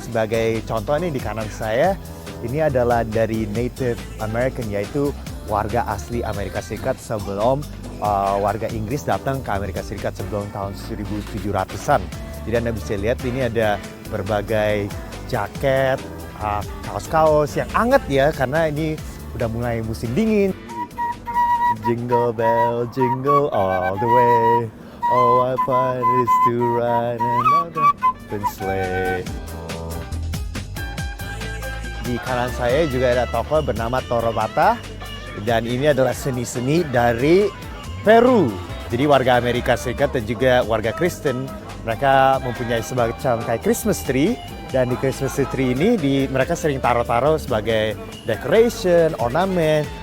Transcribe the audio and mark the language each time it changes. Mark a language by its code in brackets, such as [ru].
[id] Sebagai contoh nih di kanan saya, ini adalah dari Native American, yaitu warga asli Amerika Serikat sebelum warga Inggris datang ke Amerika Serikat sebelum tahun 1700-an. Jadi Anda bisa lihat ini ada berbagai jaket, kaos-kaos yang hangat ya, karena ini udah mulai musim dingin. [en] Jingle bell, jingle all the way. Oh, what fun it is to ride another open sleigh. [id] Di kanan saya juga ada toko bernama Toro Bata, dan ini adalah seni-seni dari Peru. Jadi warga Amerika Serikat dan juga warga Kristen, mereka mempunyai semacam kayak Christmas tree, dan di Christmas tree ini mereka sering taruh-taruh sebagai decoration, ornamen.